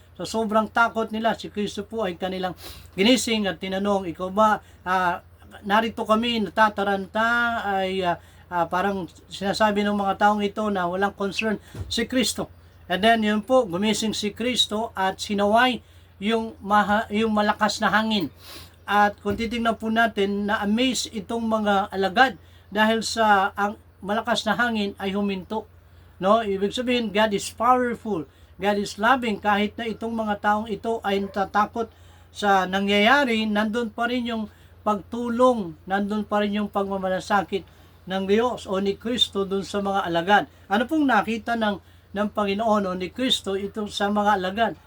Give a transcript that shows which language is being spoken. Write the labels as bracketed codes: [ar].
[tl] Sa sobrang takot nila, si Kristo po ay kanilang ginising at tinanong, ikaw ba, narito kami, natataranta, ay parang sinasabi ng mga taong ito na walang concern si Kristo. And then yun po, gumising si Kristo at sinaway yung malakas na hangin. At kung titingnan po natin, na-amaze itong mga alagad dahil sa ang malakas na hangin ay huminto. Ibig sabihin, [en] God is powerful. God is loving. [tl] Kahit na itong mga taong ito ay natatakot sa nangyayari, nandun pa rin yung pagtulong, nandun pa rin yung pagmamalasakit ng Diyos o ni Kristo dun sa mga alagad. Ano pong nakita ng Panginoon o ni Kristo ito sa mga alagad?